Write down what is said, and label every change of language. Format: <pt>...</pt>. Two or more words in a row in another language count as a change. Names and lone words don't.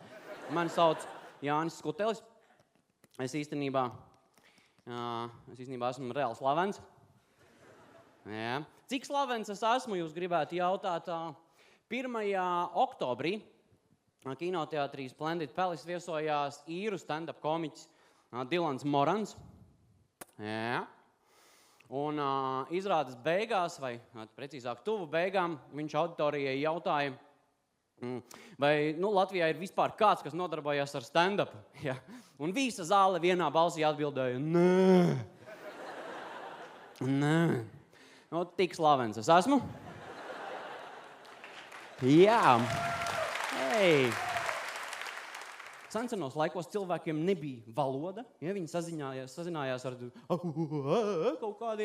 <lv>Mani sauc Jānis Skutelis. Es īstenībā esmu reāli slavens. Jā. Cik slavens es esmu, jūs gribētu jautāt? 1. oktobrī kinoteātrī Splendid Palace viesojās īru stand-up komiķis Dilans Morans. Jā. Un izrādes beigās, vai precīzāk tuvu beigām, viņš auditorijai jautāja, vai Latvijā ir vispār kāds, kas nodarbojas ar stand-up. Ja? Un visa zāle vienā balsī atbildēja, nē. Nē. Tik slavens es esmu. Jā. Hei. Sensenos laikos cilvēkiem nebija valoda, ja viņi sazinājās ar kaut kādiem.</lv>